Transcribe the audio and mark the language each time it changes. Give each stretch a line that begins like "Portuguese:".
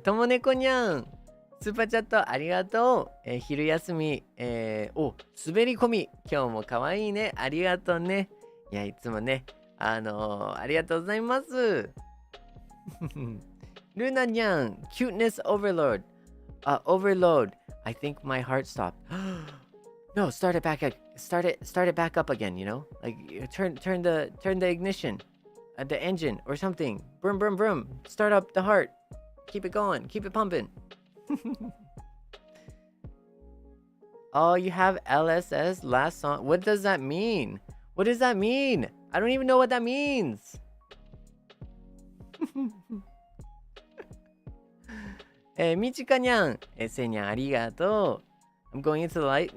Japanese: ともねこにゃん、スーパーチャットありがとう。昼休み、滑り込み、今日もかわいいね。ありがとうね。いや、いつもね、ありがとうございます。
English: ルナにゃん、cuteness overload. Overload. I think my heart stopped. No, start it back up again, Like turn the ignition, the engine or something. Brum brum brum. Start up the heart. Keep it going. Keep it pumping. Oh, you have LSS last song. What does that mean? What does that mean? I don't even know what that means.
Japanese: みちかにゃん、せいにゃんありがとう。
English: I'm going into the light.